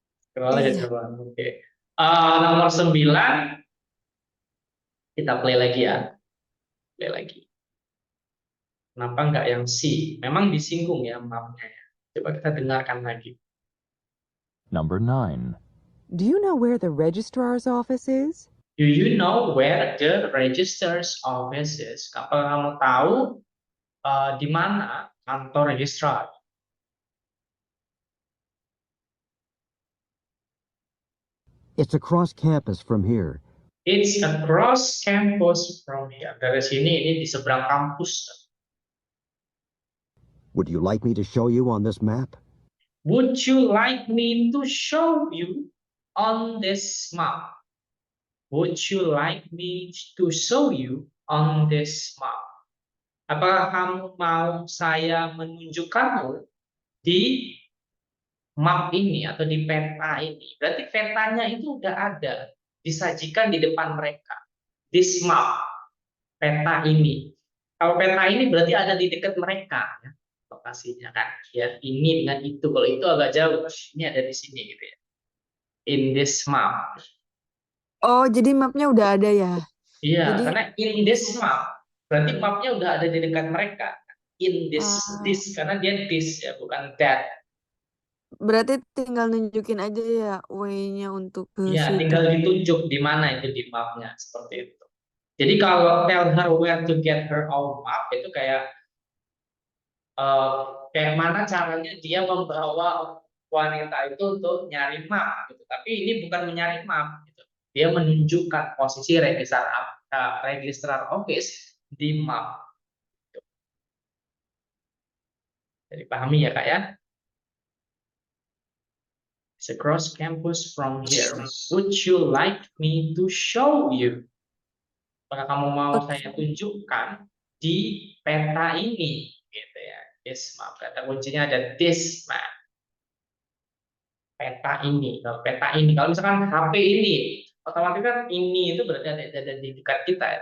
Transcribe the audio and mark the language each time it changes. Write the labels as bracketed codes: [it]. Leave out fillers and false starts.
[id] Scroll aja Iya. coba. Oke. Nomor 9 kita play lagi ya. Play lagi. Kenapa nggak yang C? Memang disinggung ya mapnya ya. Coba kita dengarkan lagi. [en] Number 9. Do you know where the registrar's office is? Do you know where the register's office is? [id] Apakah kamu tahu di mana kantor registrar? [en] It's across campus from here. It's across campus from here. [id] Dari sini ini di seberang kampus. [en] Would you like me to show you on this map? Would you like me to show you on this map? Would you like me to show you on this map? [id] Apakah kamu mau saya menunjukkanmu di map ini atau di peta ini? Berarti petanya itu udah ada, disajikan di depan mereka. [en] This map, [id] peta ini. Kalau peta ini berarti ada di dekat mereka, ya, lokasinya kan. Ya, ini dengan itu. Kalau itu agak jauh, ini ada di sini gitu ya. [en] In this map. [id] Oh, jadi mapnya udah ada ya? Iya, Jadi karena [en] in this map, [id] berarti mapnya udah ada di dekat mereka. In this, karena dia this ya, bukan that. berarti tinggal nunjukin aja ya way-nya untuk ke Ya, situ. tinggal ditunjuk di mana itu di mapnya, seperti itu. Jadi kalau [en] tell her where to get her own map, [id] itu kayak mana caranya dia membawa wanita itu untuk nyari map, gitu. Tapi ini bukan menyari map, gitu. Dia menunjukkan posisi registrar office di map. Jadi pahami ya Kak ya? [en] It's across campus from here. Would you like me to show you? [id] Apakah kamu mau saya tunjukkan di peta ini? Gitu ya. [en] This map. [id] Kata kuncinya ada this map. Peta ini. Kalau peta ini, kalau misalkan HP ini, otomatis kan ini itu berarti ada di dekat kita ya.